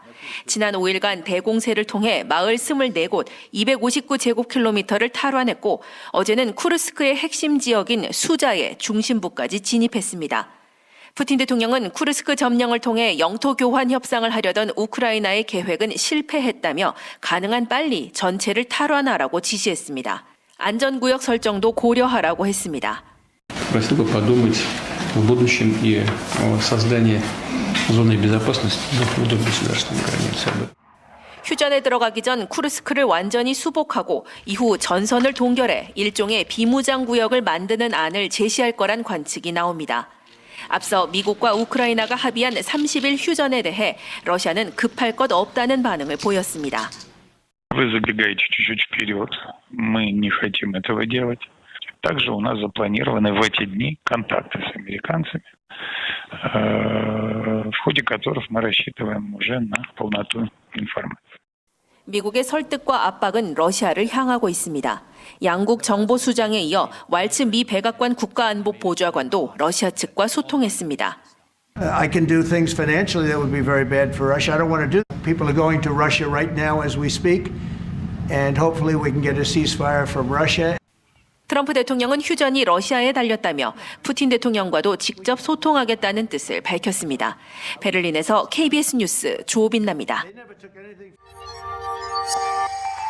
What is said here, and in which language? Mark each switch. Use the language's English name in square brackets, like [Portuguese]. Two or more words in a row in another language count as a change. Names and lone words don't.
[Korean] 지난 5일간 대공세를 통해 마을 24곳 259제곱킬로미터를 탈환했고 어제는 쿠르스크의 핵심 지역인 수자의 중심부까지 진입했습니다. 푸틴 대통령은 쿠르스크 점령을 통해 영토 교환 협상을 하려던 우크라이나의 계획은 실패했다며 가능한 빨리 전체를 탈환하라고 지시했습니다. 안전구역 설정도 고려하라고 했습니다. [Russian] Просил бы подумать в будущем и о создании зоны безопасности вдоль государственной границы. [Korean] 휴전에 들어가기 전 쿠르스크를 완전히 수복하고 이후 전선을 동결해 일종의 비무장 구역을 만드는 안을 제시할 거란 관측이 나옵니다. 앞서 미국과 우크라이나가 합의한 30일 휴전에 대해 러시아는 급할 것 없다는 반응을 보였습니다. [Russian] Вы забегаете чуть-чуть вперед. Мы не хотим этого делать. Также у нас запланированы в эти дни контакты с американцами, в ходе которых мы рассчитываем уже на полноту информации. [Korean] 미국의 설득과 압박은 러시아를 향하고 있습니다. 양국 정보수장에 이어 왈츠 미 백악관 국가안보보좌관도 러시아 측과 소통했습니다. [English] I can do things financially that would be very bad for Russia. I don't want to do that. People are going to Russia right now as we speak, and hopefully we can get a ceasefire from Russia. [Korean] 트럼프 대통령은 휴전이 러시아에 달렸다며 푸틴 대통령과도 직접 소통하겠다는 뜻을 밝혔습니다. 베를린에서 KBS 뉴스 조빈나입니다. [English] They never took anything.